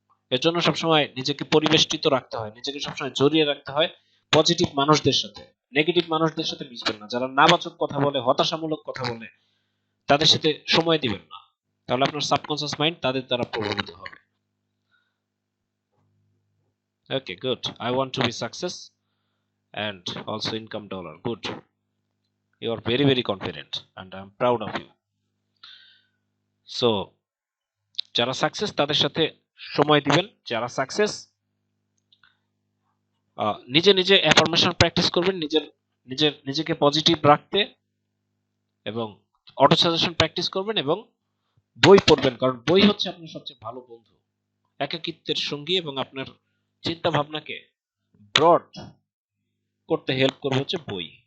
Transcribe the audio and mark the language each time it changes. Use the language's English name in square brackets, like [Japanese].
[Bangla] এর জন্য সবসময় নিজেকে পরিবেষ্টিত রাখতে হয়, নিজেকে সবসময় জড়িয়ে রাখতে হয় পজিটিভ মানুষদের সাথে। নেগেটিভ মানুষদের সাথে মিশবেন না, যারা নাবাচক কথা বলে, হতাশামূলক কথা বলে, তাদের সাথে সময় দিবেন না, তাহলে আপনার সাবকনসিয়াস মাইন্ড তাদের দ্বারা প্রভাবিত হবে। [English] Okay, good. I want to be success and also income dollar. Good. You are very, very confident and I'm proud of you. [Bangla] So, যারা সাকসেস তাদের সাথে সময় দিবেন। যারা সাকসেস, নিজে নিজে অ্যাফার্মেশন প্র্যাকটিস করবেন, নিজেকে পজিটিভ রাখতে, এবং অটো সাজেশন প্র্যাকটিস করবেন, এবং বই পড়বেন, কারণ বই হচ্ছে আপনার সবচেয়ে ভালো বন্ধু, একাকিত্বের সঙ্গী, এবং আপনার চিন্তা ভাবনাকে ব্রড করতে হেল্প করবে হচ্ছে বই।